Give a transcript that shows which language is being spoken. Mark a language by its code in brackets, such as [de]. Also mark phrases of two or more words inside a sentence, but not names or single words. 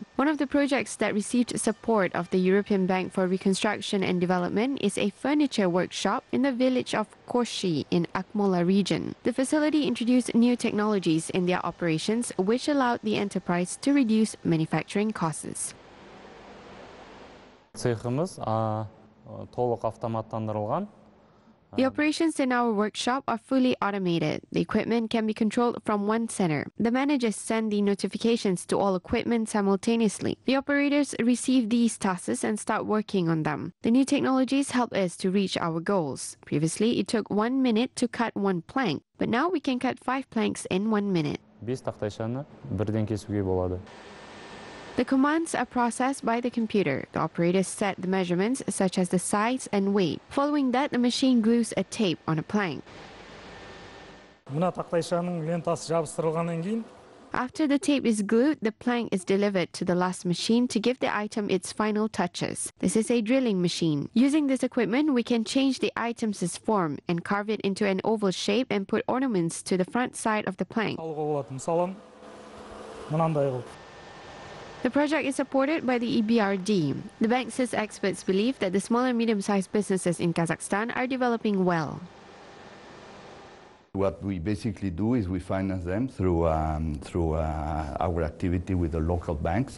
[en] One of the projects that received support of the European Bank for Reconstruction and Development is a furniture workshop in the village of Koshi in Akmola region. The facility introduced new technologies in their operations, which allowed the enterprise to reduce manufacturing costs. [kk] Цехымыз толық автоматтандырылған. [en] The operations in our workshop are fully automated. The equipment can be controlled from one center. The managers send the notifications to all equipment simultaneously. The operators receive these tasks and start working on them. The new technologies help us to reach our goals. Previously, it took 1 minute to cut one plank, but now we can cut 5 planks in 1 minute. [kk] 5 тақтайшаны бірден кесуге болады. [en] The commands are processed by the computer. The operators set the measurements such as the size and weight. Following that, the machine glues a tape on a plank. [kk] Мына тақтайшаның лентасы жабыстырылғаннан кейін [en] After the tape is glued, the plank is delivered to the last machine to give the item its final touches. This is a drilling machine. Using this equipment, we can change the item's form and carve it into an oval shape and put ornaments to the front side of the plank. [kk] мысалы мынандай қылып. [en] The project is supported by the EBRD. The bank says experts believe that the small and medium-sized businesses in Kazakhstan are developing well. What we basically do is we finance them through our activity with the local banks.